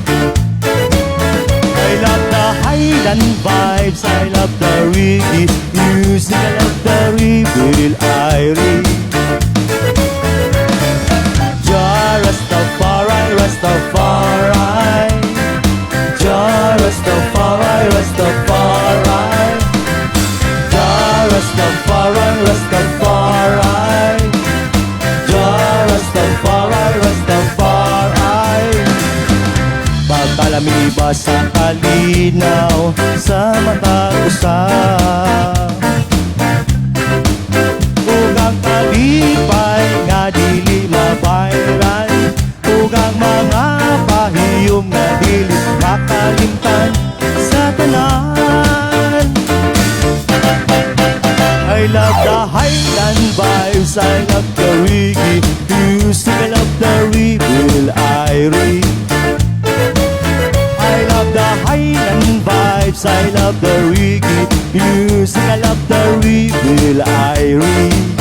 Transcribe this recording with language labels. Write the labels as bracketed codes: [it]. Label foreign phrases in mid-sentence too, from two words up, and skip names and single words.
[en] I love the Highland vibes, I love the reggae music, I love the rebel Irie. Jah Rastafari, Rastafari, Jah Rastafari, Rastafari, Jah Rastafari, Rastafari, [ceb] pagkalamiba sa kalinaw sa mata usap, ug ang kalipay nga dili mabayran, ug ang mga pahiyom nga dili makalimtan sa tanan. [en] I love the Highland vibes, I love the reggae music, I love the rebel Irie. I love the Highland vibes, I love the reggae music, I love the rebel Irie.